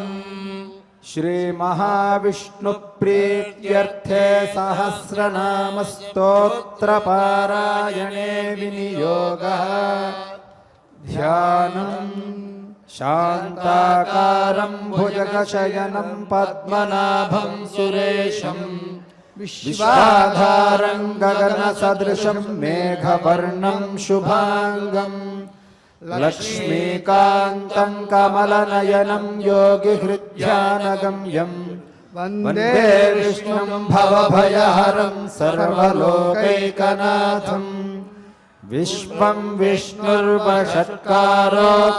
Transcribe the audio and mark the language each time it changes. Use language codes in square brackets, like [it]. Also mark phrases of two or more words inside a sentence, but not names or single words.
[sa] శ్రీ మహావిష్ణు ప్రీత్యర్థే సహస్రనామ స్తోత్ర పారాయణే వినియోగః ధ్యానం. శాంతాకారం భుజగశయనం పద్మనాభం సురేశం విశ్వాధారం గగన సదృశం మేఘవర్ణం శుభాంగం लक्ष्मीकान्तं कमलनयनं योगिहृद्यानगम्यं वन्दे विष्णुं भवभयहरं सर्वलोकैकनाथं विश्वं विष्णुर्वषट्कारो